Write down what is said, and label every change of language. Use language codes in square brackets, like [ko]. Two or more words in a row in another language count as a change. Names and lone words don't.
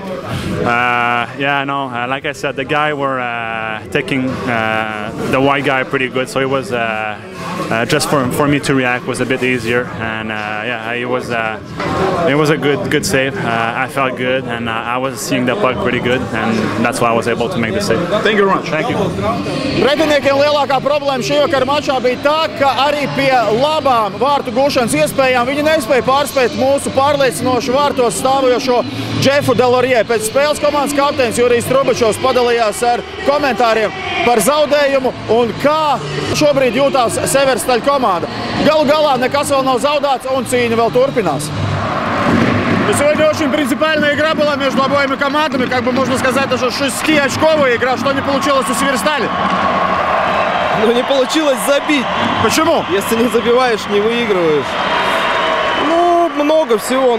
[en] Like I said, the guy were taking the white guy pretty good, so it was just for me to react was a bit easier, and it was a good save. I felt good, and I was seeing the puck pretty good, and that's why I was able to make the save. Thank you very much. Thank you. [lv] Pretiniekiem lielākā problēma šī vakara mačā bija tā, ka arī pie labām vārtu gūšanas iespējām viņi nespēja pārspēt mūsu pārliecinošu vārtos stāvojošo Jeffu Delorje. Pēc spēles komandas kapteinis Jurijs Trubačovs padalījās ar komentāriem par zaudējumu un kā šobrīd jūtās Severstaļu komanda. Galu galā nekas vēl nav заудāts un cīņa vēl турпинās. [ru] Сегодня очень принципиальная игра была между обоими командами. Как бы можно сказать, даже 6-очковая игра. Что не получилось у Северстали? Ну, не получилось забить. Почему? Если не забиваешь, не выигрываешь. Ну, много всего.